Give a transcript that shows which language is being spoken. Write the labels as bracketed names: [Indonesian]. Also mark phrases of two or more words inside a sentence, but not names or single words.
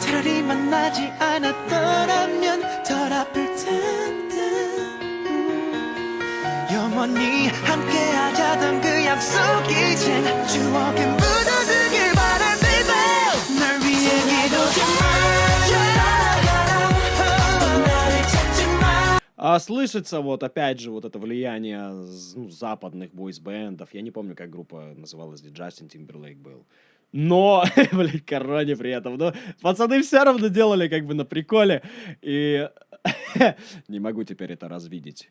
[Korean] 차라리 만나지 않았더라면 덜 아플 텐데 영원히 함께하자던 그 약속 이젠 추억에 묻어두길 바랄 baby 날 위해 기도해 떠나가라 또 나를 찾지 마 [Russian] А слышится вот опять же вот это влияние западных бойсбендов. Я не помню, как группа называлась, где Джастин Тимберлейк был. Но, блядь, Короне при этом. Но пацаны все равно делали как бы на приколе. И не могу теперь это развидеть.